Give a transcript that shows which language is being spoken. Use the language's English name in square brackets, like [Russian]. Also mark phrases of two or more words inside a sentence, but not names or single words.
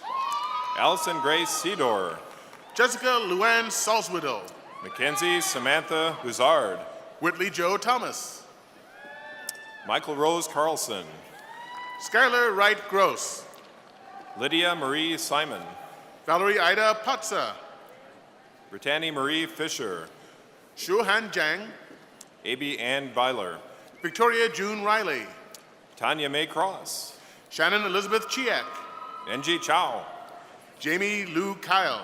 [English] Allison Grace Sedor. Jessica Luann Salzwiddle. Mackenzie Samantha Buzard. Whitley Joe Thomas. Michael Rose Carlson. Skylar Wright Gross. Lydia Marie Simon. Valerie Ida Patsa. Brittany Marie Fisher. Shuhan Jang. A.B. Ann Byler. Victoria June Riley. Tanya Mae Cross. Shannon Elizabeth Chiak. N.G. Chow. Jamie Lou Kyle.